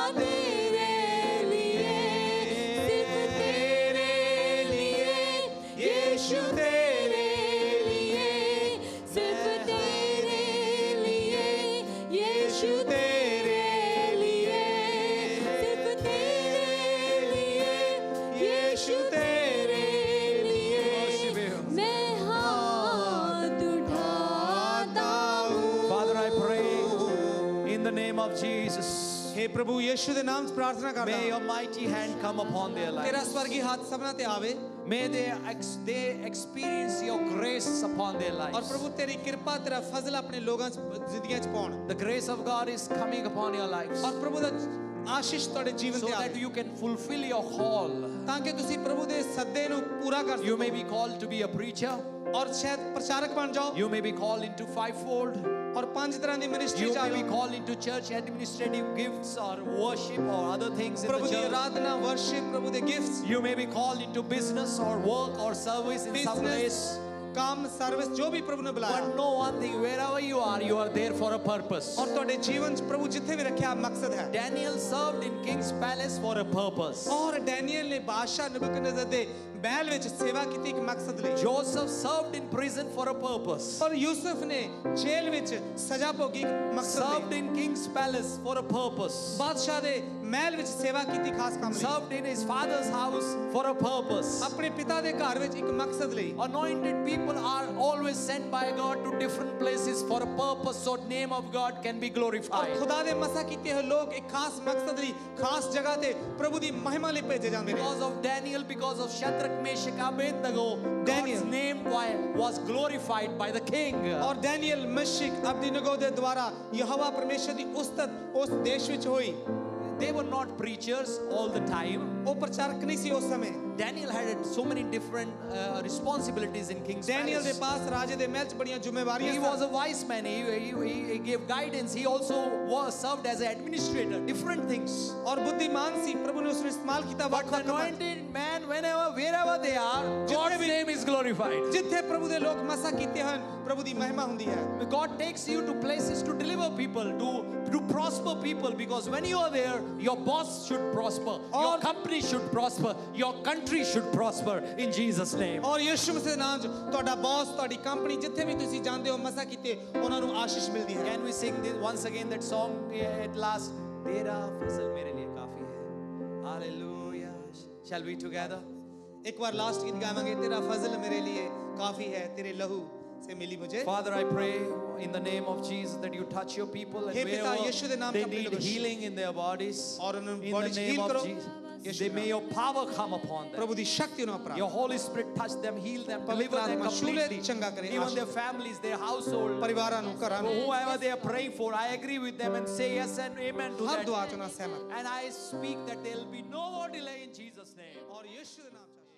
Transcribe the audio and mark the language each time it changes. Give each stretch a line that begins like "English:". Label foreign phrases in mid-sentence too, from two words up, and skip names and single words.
Hindi: तेरे लिए सिर्फ तेरे लिए यीशु तेरे लिए सिर्फ तेरे लिए यीशु तेरे लिए सिर्फ तेरे लिए यीशु तेरे लिए मैं हाथ उठाता हूँ
English: Father, I pray in the name of Jesus.
Punjabi: हे प्रभु यीशु ਦੇ ਨਾਮ 'ਚ ਪ੍ਰਾਰਥਨਾ ਕਰਦਾ
English: May
Punjabi: ਹਾਂ
English: your mighty hand come upon their
Punjabi: ਤੇਰਾ
English: lives.
Punjabi: ਸਵਰਗੀ ਹੱਥ ਸਭਨਾਂ ਤੇ ਆਵੇ
English: May they experience your grace upon their
Punjabi: ਔਰ
English: lives.
Punjabi: ਪ੍ਰਭੂ ਤੇਰੀ ਕਿਰਪਾ ਤੇਰਾ ਫਜ਼ਲ ਆਪਣੇ ਲੋਕਾਂ 'ਚ ਜ਼ਿੰਦਗੀਆਂ 'ਚ ਪਾਉਣ
English: The grace of God is coming upon your lives
Punjabi: ਔਰ ਪ੍ਰਭੂ ਦਾ ਆਸ਼ੀਸ਼ ਤੁਹਾਡੇ ਜੀਵਨ
English: so
Punjabi: ਤੇ
English: that
Punjabi: ਆਵੇ
English: you can fulfill your call.
Punjabi: ਤਾਂ ਕਿ ਤੁਸੀਂ ਪ੍ਰਭੂ ਦੇ ਸੱਦੇ ਨੂੰ ਪੂਰਾ ਕਰ
English: You
Punjabi: ਸਕੋ
English: may be called to be a preacher.
Punjabi: ਔਰ ਸ਼ਾਇਦ ਪ੍ਰਚਾਰਕ ਬਣ ਜਾਓ
English: You may be called into fivefold.
Punjabi: ਔਰ ਪੰਜ ਤਰ੍ਹਾਂ ਦੀ ਮਿਨਿਸਟਰੀ
English: You
Punjabi: ਚ
English: may be
Punjabi: ਆਓ
English: called into church administrative gifts or worship or other things in
Punjabi: ਪ੍ਰਭੂ
English: the
Punjabi: ਦੀ
English: church.
Punjabi: ਆਰਾਧਨਾ ਵਰਸ਼ਿਪ ਪ੍ਰਭੂ ਦੇ ਗਿਫਟਸ
English: You may be called into business or work or service in some place.
Punjabi: ਬਿਜ਼ਨਸ ਕੰਮ ਸਰਵਿਸ ਜੋ ਵੀ ਪ੍ਰਭੂ ਨੇ ਬੁਲਾਇਆ
English: But know one thing, wherever you are there for a purpose.
Punjabi: ਔਰ ਤੁਹਾਡੇ ਜੀਵਨ ਚ ਪ੍ਰਭੂ ਜਿੱਥੇ ਵੀ ਰੱਖਿਆ ਮਕਸਦ ਹੈ
English: Daniel served in king's palace for a purpose.
Punjabi: ਔਰ ਡੈਨੀਅਲ ਨੇ ਬਾਦਸ਼ਾਹ ਨਬੂਕਦਨੇਜ਼ਰ ਦੇ ਮਹਿਲ ਵਿੱਚ ਸੇਵਾ ਕੀਤੀ ਇੱਕ ਮਕਸਦ ਲਈ
English: Joseph served in prison for a purpose.
Punjabi: ਔਰ ਯੂਸਫ ਨੇ ਜੇਲ੍ਹ ਵਿੱਚ ਸਜ਼ਾ ਭੋਗੀ ਇੱਕ ਮਕਸਦ
English: Served
Punjabi: ਲਈ
English: in king's palace for a purpose.
Punjabi: ਬਾਦਸ਼ਾਹ ਦੇ ਮਹਿਲ ਵਿੱਚ ਸੇਵਾ ਕੀਤੀ ਖਾਸ ਕੰਮ ਲਈ
English: Served in his father's house for a purpose.
Punjabi: ਆਪਣੇ ਪਿਤਾ ਦੇ ਘਰ ਵਿੱਚ ਇੱਕ ਮਕਸਦ ਲਈ
English: Anointed people are always sent by God to different places for a purpose so name of God can be
Punjabi: ਔਰ
English: glorified.
Punjabi: ਖੁਦਾ ਦੇ ਮਸਾ ਕੀਤੇ ਹੋਏ ਲੋਕ ਇੱਕ ਖਾਸ ਮਕਸਦ ਲਈ ਖਾਸ ਜਗ੍ਹਾ ਤੇ ਪ੍ਰਭੂ ਦੀ ਮਹਿਮਾ ਲਈ ਭੇਜੇ ਜਾਂਦੇ ਨੇ
English: Because of Daniel, because of Shadrach, Meshach, Abednego, Daniel. God's name was glorified by the king.
Punjabi: ਔਰ ਡੈਨੀਅਲ ਮਸ਼ਕ ਅਬਦੀਨਗੋ ਦੇ ਦੁਆਰਾ ਯਹੋਵਾ ਪਰਮੇਸ਼ਰ ਦੀ ਉਸਤਤ ਉਸ ਦੇਸ਼ ਵਿੱਚ ਹੋਈ
English: They were not preachers all the time.
Punjabi: ਉਹ ਪ੍ਰਚਾਰਕ ਨਹੀਂ ਸੀ ਉਸ ਸਮੇਂ
English: Daniel had so many different responsibilities in king's
Punjabi: ਡੈਨੀਅਲ ਦੇ
English: palace.
Punjabi: ਪਾਸ ਰਾਜੇ ਦੇ ਮਹਿਲ 'ਚ ਬੜੀਆਂ ਜ਼ਿੰਮੇਵਾਰੀਆਂ
English: He was a wise man. He gave guidance. He also served as an administrator. Different things.
Punjabi: ਔਰ ਬੁੱਧੀਮਾਨ ਸੀ ਪ੍ਰਭੂ ਨੇ ਉਸ ਨੂੰ ਇਸਤੇਮਾਲ ਕੀਤਾ
English: But
Punjabi: ਵੱਖ
English: the
Punjabi: ਵੱਖ ਕੰਮਾਂ 'ਚ।
English: anointed man, wherever they are, God's name is glorified.
Punjabi: ਜਿੱਥੇ ਪ੍ਰਭੂ ਦੇ ਲੋਕ ਮਸਾ ਕੀਤੇ ਹਨ ਪ੍ਰਭੂ ਦੀ ਮਹਿਮਾ ਹੁੰਦੀ ਹੈ
English: God takes you to places to deliver people, to prosper people. Because when you are there, your boss should prosper, your company should prosper, your country should prosper in Jesus' name.
Punjabi: ਔਰ ਯਿਸੂ ਮਸੀਹ ਦੇ ਨਾਮ 'ਚ ਤੁਹਾਡਾ ਬੌਸ ਤੁਹਾਡੀ ਕੰਪਨੀ ਜਿੱਥੇ ਵੀ ਤੁਸੀਂ ਜਾਂਦੇ ਹੋ ਮਸਾ ਕੀਤੇ ਉਹਨਾਂ ਨੂੰ ਆਸ਼ੀਸ਼ ਮਿਲਦੀ ਹੈ
English: Can we sing this once again that song at last?
Hindi: तेरा फ़ज़्ल मेरे लिए काफ़ी है.
English: Hallelujah. Shall we together?
Punjabi: ਇੱਕ ਵਾਰ ਲਾਸਟ ਗੀਤ ਗਾਵਾਂਗੇ
Hindi: तेरा फ़ज़्ल मेरे लिए काफ़ी है तेरे लहू से मिली मुझे
English: Father, I pray in the name of Jesus that you touch your people and
Hindi: हे पिता, यीशु दे
English: wherever
Hindi: नाम
English: they
Hindi: से अपने
English: need
Hindi: लोगों को
English: healing in their bodies,
Hindi: और उन्हें
English: in body the heal name
Hindi: करो,
English: of Jesus,
Hindi: यीशु
English: they
Hindi: के
English: may
Hindi: नाम।
English: your power come upon them.
Hindi: प्रभु दी शक्ति उन्हें पर
English: Your Holy Spirit touch them, heal them,
Hindi: पवित्र
English: deliver them
Hindi: आत्मा छूले,
English: completely.
Hindi: चंगा करे,
English: Even
Hindi: आशीष
English: their families, their household,
Punjabi: परिवारां ਨੂੰ ਘਰਾਂ ਨੂੰ
English: whoever they are praying for, I agree with them and say yes and amen to
Punjabi: ਹਰ ਦੁਆ
English: that.
Punjabi: ਚ ਉਹਨਾਂ ਸਹਿਮਤ
English: And I speak that there will be no more delay in Jesus' name.
Hindi: और यीशु के नाम